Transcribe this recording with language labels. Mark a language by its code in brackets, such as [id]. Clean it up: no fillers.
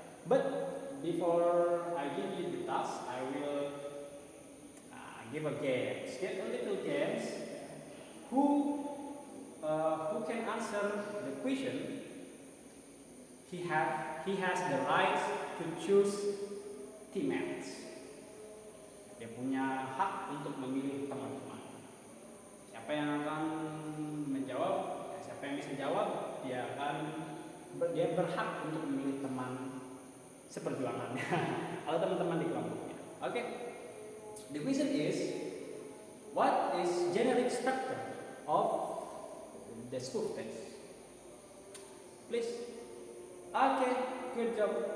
[en] But before I give you the task, I will give a game. Get a little games. Who can answer the question? He has the right to choose teammates. [id] Dia punya hak untuk memilih teman-teman. Siapa yang akan menjawab, siapa yang bisa jawab, dia berhak untuk memilih teman seperjuangannya atau teman-teman di kelompoknya. [en] Okay. The question is, what is generic structure of the school text? Please. Okay, good job.